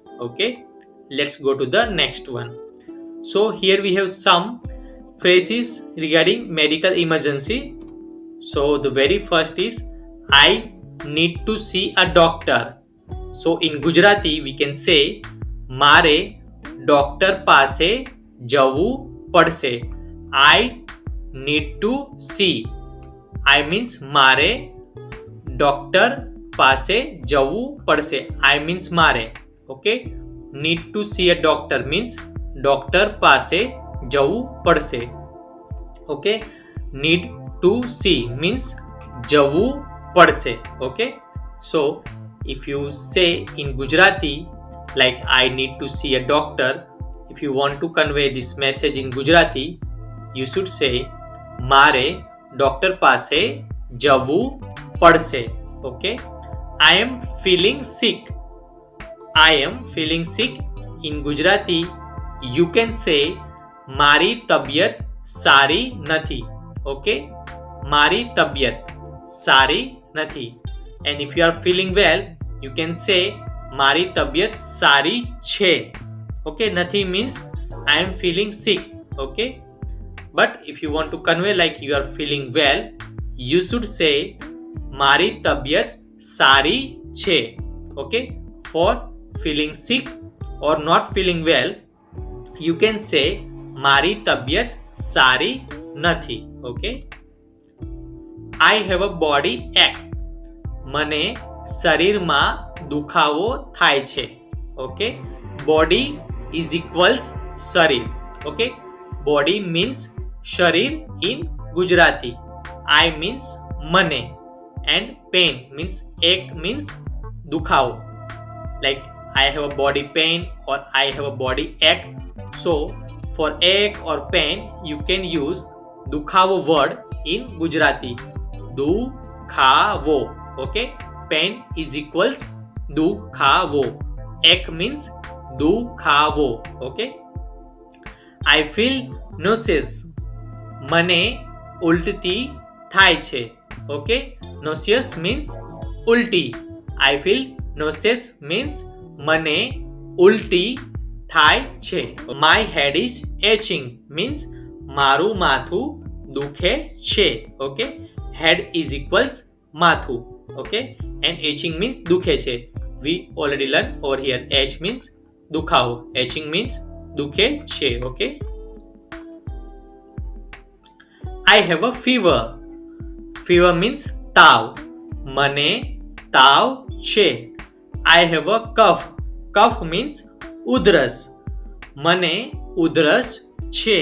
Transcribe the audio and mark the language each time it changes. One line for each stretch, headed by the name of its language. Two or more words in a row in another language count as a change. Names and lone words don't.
English: Okay, let's go to the next one. So here we have some phrases regarding medical emergency. So the very first is I need to see a doctor. So in Gujarati we can say
Gujarati: મારે ડોક્ટર પાસે જવું પડશે.
English: I need to see. I means
Gujarati: મારે ડોક્ટર પાસે જવું પડશે.
English: I means મારે. Okay. Need to see a doctor means
Gujarati: ડોક્ટર પાસે જવું પડશે.
English: Okay, need to see means
Gujarati: જવું પડશે.
English: Okay, so if you say in Gujarati like I need to see a doctor, if you want to convey this message in Gujarati, you should say
Gujarati: મારે ડોક્ટર પાસે જવું પડશે.
English: Okay, I am feeling sick. I am feeling sick. In Gujarati, you can say
Gujarati: મારી તબિયત સારી નથી. Okay, મારી તબિયત સારી નથી.
English: And if you are feeling well, you can say
Gujarati: મારી તબિયત સારી છે.
English: Okay, નથી means I am feeling sick. Okay, but if you want to convey like you are feeling well, you should say
Gujarati: મારી તબિયત સારી છે.
English: Okay, for feeling sick or not feeling well, you can say
Gujarati: મારી તબિયત સારી નથી.
English: Okay, I have a body ache.
Gujarati: મને શરીરમાં દુખાવો થાય છે.
English: Okay, body is equals શરીર. Okay, body means શરીર in Gujarati. I means મને and pain means ache means દુખાવો. Like I have a body pain or I have a body ache. So for ache or pain you can use દુખાવો word in Gujarati. દુખાવો. Okay, pain is equals દુખાવો. ache means દુખાવો. Okay, I feel nauseous.
Gujarati: મને ઉલટી થાય છે.
English: Okay, nauseous means ઉલટી. I feel nauseous means
Gujarati: મને ઉલટી થાય છે.
English: My head is itching means
Gujarati: મારું માથું દુખે છે.
English: Okay, head is equals માથું. Okay, and itching means
Gujarati: દુખે છે.
English: We already learned over here. H means દુખાવો. Itching means
Gujarati: દુખે છે.
English: Okay, I have a fever. Fever means
Gujarati: તાવ. મને તાવ છે.
English: I have a cough. Cough means ઉધરસ.
Gujarati: મને ઉધરસ છે.